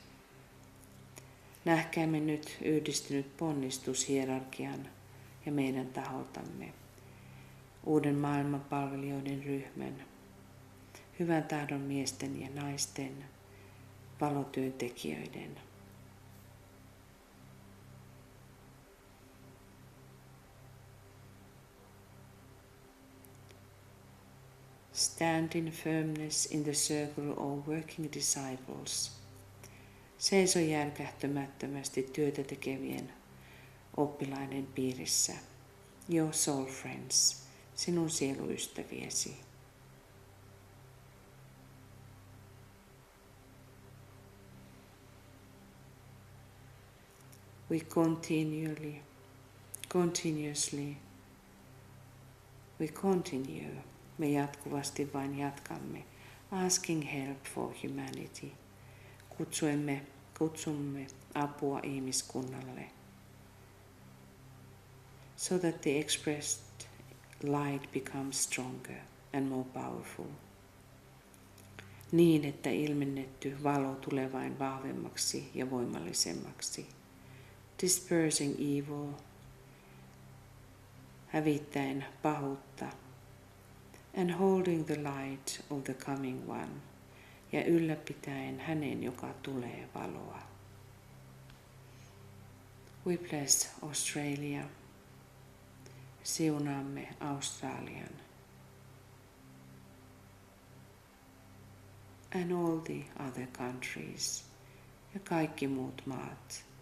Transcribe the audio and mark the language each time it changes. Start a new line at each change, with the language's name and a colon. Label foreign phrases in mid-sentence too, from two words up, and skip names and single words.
Finnish: Nähkäämme nyt yhdistynyt ponnistus hierarkian ja meidän taholtamme, uuden maailman palvelijoiden ryhmän, hyvän tahdon miesten ja naisten, valotyöntekijöiden.
English: Stand in firmness in the circle of working disciples.
Finnish: Seiso järkähtämättömästi työtä tekevien oppilaiden piirissä.
English: Your soul friends,
Finnish: sinun sieluystäviesi.
English: We continue.
Finnish: Me jatkuvasti vain jatkamme,
English: asking help for humanity.
Finnish: Kutsumme apua ihmiskunnalle.
English: So that the expressed light becomes stronger and more powerful.
Finnish: Niin, että ilmennetty valo tulee vain vahvemmaksi ja voimallisemmaksi.
English: Dispersing evil,
Finnish: hävittäen pahuutta.
English: And holding the light of the coming one,
Finnish: ja ylläpitäen hänen, joka tulee valoa.
English: We bless Australia.
Finnish: Siunaamme Australian.
English: And all the other countries,
Finnish: ja kaikki muut maat.